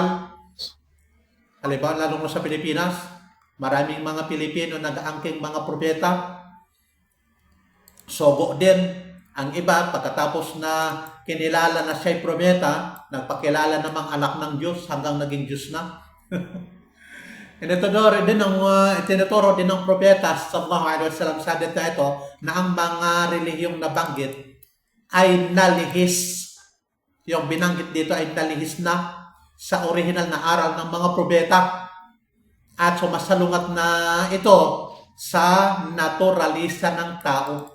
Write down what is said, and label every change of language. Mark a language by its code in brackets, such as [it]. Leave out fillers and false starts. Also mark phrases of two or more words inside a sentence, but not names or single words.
[tl] Halimbawa, lalo mo sa Pilipinas, maraming mga Pilipino nag-aangking mga propeta. Sogo din ang iba, pagkatapos na kinilala na siya'y propeta, nagpakilala namang anak ng Diyos hanggang naging Diyos na. Tinuturo din ng propeta [ar] صلى الله عليه وسلم [tl] sa hadith na ito na ang mga relihiyong nabanggit ay nalihis. Yung binanggit dito ay nalihis na sa original na aral ng mga propeta at sumasalungat na ito sa naturalisa ng tao.